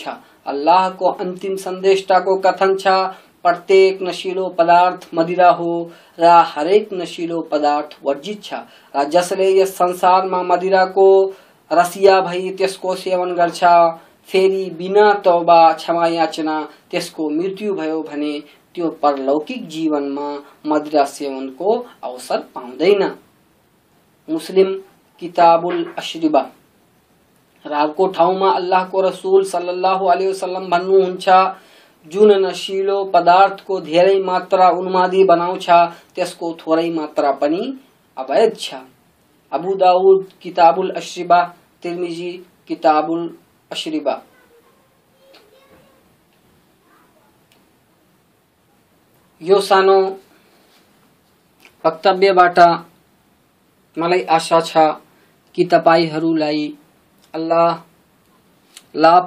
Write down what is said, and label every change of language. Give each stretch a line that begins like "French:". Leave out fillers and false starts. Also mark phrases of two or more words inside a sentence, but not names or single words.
Nepali: अल्लाहको अन्तिम सन्देशको कथन छ, प्रत्येक नशीलो पदार्थ मदिरा हो र हरेक नशीलो पदार्थ वर्जित छ र जसले यस संसारमा मदिराको रसिया भई त्यसको सेवन गर्छ, फेरि बिना तौबा क्षमा याचना त्यसको मृत्यु भयो भने त्यो परलौकिक जीवनमा मदिरा सेवनको अवसर पाउँदैन। मुस्लिम किताबुल अशरिबा। र अर्को ठाउँमा अल्लाहको रसूल
Arabic: صلى الله عليه وسلم
Nepali: भन्नुहुन्छ, जुन नशीलो पदार्थको धेरै मात्रा उन्मादी बनाउँछ त्यसको थोरै मात्रा पनि अवैध छ। अबू दाऊद किताबुल अशरिबा, तिर्मिजी किताबुल अशरिबा। यो सानो वक्तव्यबाट मलाई आशा छ कि तपाईहरूलाई अल्लाह लाभ